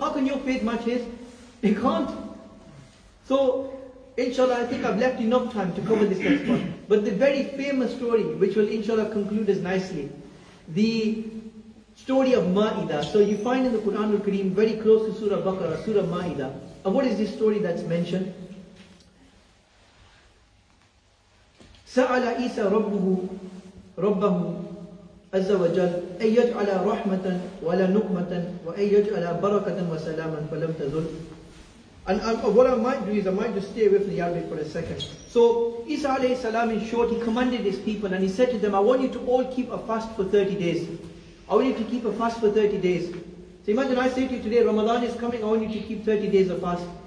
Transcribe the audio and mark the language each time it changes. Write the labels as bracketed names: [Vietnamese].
[English] How can your faith match his? It can't. So, inshallah, I think I've left enough time to cover this next one. But the very famous story, which will inshallah conclude us nicely, the story of Ma'idah. So you find in the Quran al-Kareem, very close to Surah Baqarah, Surah Ma'idah. And what is this story that's mentioned? [Arabic] سأل عيسى ربه عز وجل أن يجعل رحمة ولا نقمة وأن يجعل بركة وسلاما فلم تزل. [English] And what I might do is I might just stay away from the Arabic for a second. So Isa alayhi salam, in short, he commanded his people and he said to them, I want you to all keep a fast for 30 days. I want you to keep a fast for 30 days. So imagine I say to you today, Ramadan is coming, I want you to keep 30 days of fast.